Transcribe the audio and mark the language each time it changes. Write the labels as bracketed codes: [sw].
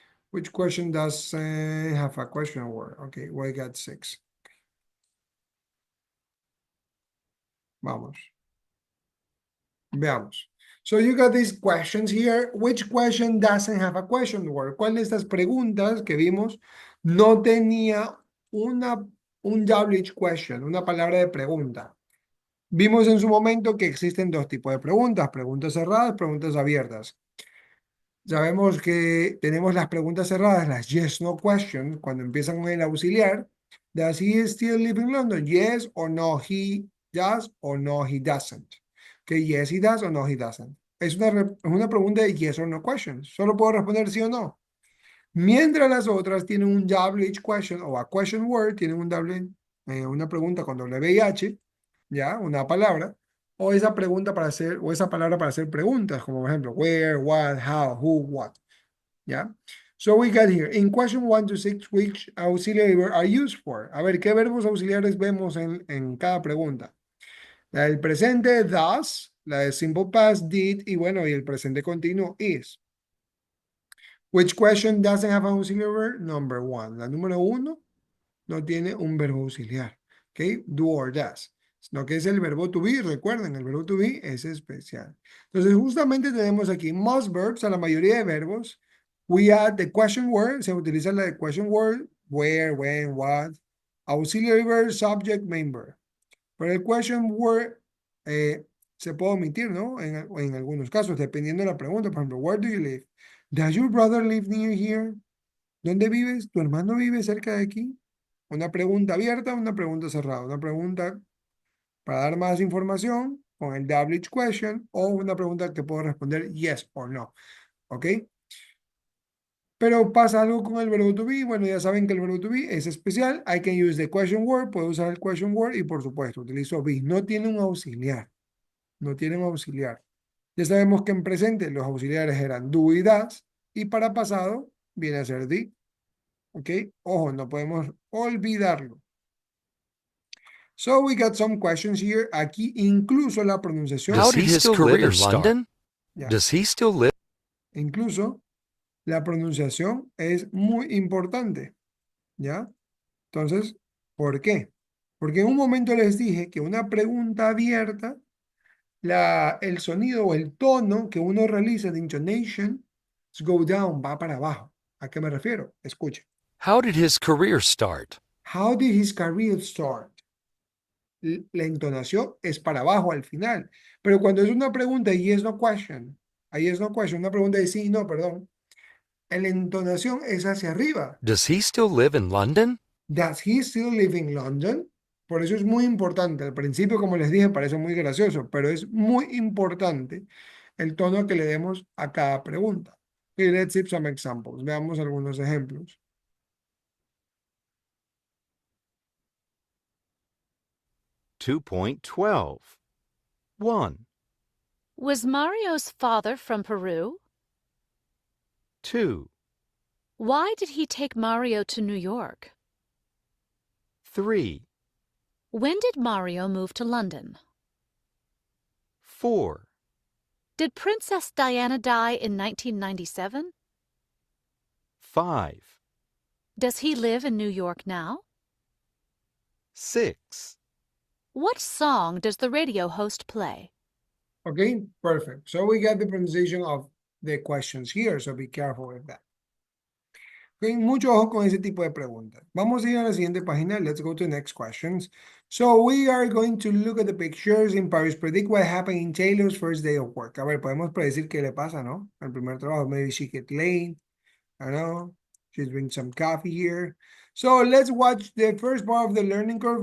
[en] Which question does have a question word? Okay, we got 6. [es] Vamos. Veamos. [en] So you got these questions here. Which question doesn't have a question word? [es] ¿Cuál de estas preguntas que vimos no tenía un WH question, una palabra de pregunta? Vimos en su momento que existen dos tipos de preguntas, preguntas cerradas, preguntas abiertas. Sabemos que tenemos las preguntas cerradas, las yes, no questions, cuando empiezan con el auxiliar. [en] Does he still live in London? Yes or no, he does or no, he doesn't. Okay, yes, he does or no, he doesn't. [es] Es una pregunta de [en] yes or no question. [es] Solo puedo responder sí o no. Mientras las otras tienen un WH question o [en] a question word, [es] tienen una pregunta con WH, ¿ya? Una palabra. O esa pregunta para hacer, o esa palabra para hacer preguntas, como por ejemplo, [en] where, what, how, who, what. [es] ¿Ya? [en] So we got here, in question 1 to 6, which auxiliary verb are used for? [es] A ver, ¿qué verbos auxiliares vemos en cada pregunta? La del presente, does, la del simple past, did, y bueno, y el presente continuo, is. [en] Which question doesn't have an auxiliary verb? Number 1. [es] La número 1 no tiene un verbo auxiliar. ¿Ok? Do or does. Sino que es el verbo to be. Recuerden, el verbo to be es especial. Entonces, justamente tenemos aquí [en] most verbs [es] a la mayoría de verbos. [en] We add the question word. [es] Se utiliza la de question word. [en] Where, when, what. Auxiliary verb, subject, main verb. [es] Pero el question word se puede omitir, ¿no? En algunos casos, dependiendo de la pregunta. Por ejemplo, [en] where do you live? Does your brother live near here? [es] ¿Dónde vives? ¿Tu hermano vive cerca de aquí? Una pregunta abierta, una pregunta cerrada. Una pregunta para dar más información con el WH question o una pregunta que puedo responder [en] yes or no. [es] ¿Ok? Pero pasa algo con el verbo to be. Bueno, ya saben que el verbo to be es especial. [en] I can use the question word. [es] Puedo usar el question word y por supuesto utilizo be. No tiene un auxiliar. No tiene un auxiliar. Ya sabemos que en presente los auxiliares eran do y does. Y para pasado viene a ser the. ¿Ok? Ojo, no podemos olvidarlo. [en] So we got some questions here. [es] Aquí incluso la pronunciación. [en] How Does did he his still live career in start? London? [es] Ya. [en] Does he still live? [es] Incluso la pronunciación es muy importante. ¿Ya? Entonces, ¿por qué? Porque en un momento les dije que una pregunta abierta, el sonido o el tono que uno realiza de [en] intonation, go down, [es] va para abajo. ¿A qué me refiero? Escuchen. [en] How did his career start? How did his career start? [es] La entonación es para abajo al final. Pero cuando es una pregunta [en] yes no question, yes no question, [es] una pregunta de sí y no, perdón, la entonación es hacia arriba. [en] Does he still live in London? Does he still live in London? [es] Por eso es muy importante. Al principio, como les dije, parece muy gracioso, pero es muy importante el tono que le demos a cada pregunta. Y [en] let's see some examples. [es] Veamos algunos ejemplos. [en] 2.12. 1, Was Mario's father from Peru? 2, Why did he take Mario to New York? 3, When did Mario move to London? 4, Did Princess Diana die in 1997? 5, Does he live in New York now? 6. What song does the radio host play? Okay, perfect. So we got the pronunciation of the questions here, so be careful with that. [es] Okay, mucho ojo con ese tipo de preguntas. Vamos a ir a la siguiente página. [en] Let's go to the next questions. So we are going to look at the pictures in Paris. Predict what happened in Taylor's first day of work. [es] A ver, podemos predecir qué le pasa, ¿no? El primer trabajo. [en] Maybe she get late. I don't know. She's drinking some coffee here. So let's watch the first part of the learning curve.